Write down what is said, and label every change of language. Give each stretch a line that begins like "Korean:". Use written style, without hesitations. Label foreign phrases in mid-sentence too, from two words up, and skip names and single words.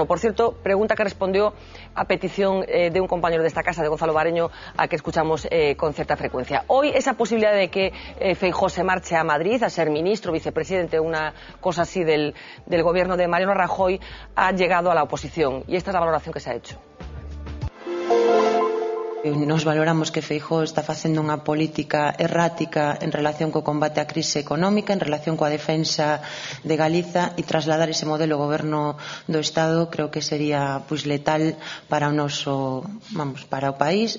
Spanish: Por cierto, pregunta que respondió a petición de un compañero de esta casa, de Gonzalo Bareño, a que escuchamos con cierta frecuencia. Hoy esa posibilidad de que Feijóo se marche a Madrid a ser ministro, vicepresidente, una cosa así del gobierno de Mariano Rajoy, ha llegado a la oposición. Y esta es la valoración que se ha hecho.
Galician: Nos valoramos que Feijóo está facendo unha política errática en relación co combate á crise económica, en relación coa defensa de Galiza, e trasladar ese modelo goberno do Estado creo que sería letal para o noso, para o país.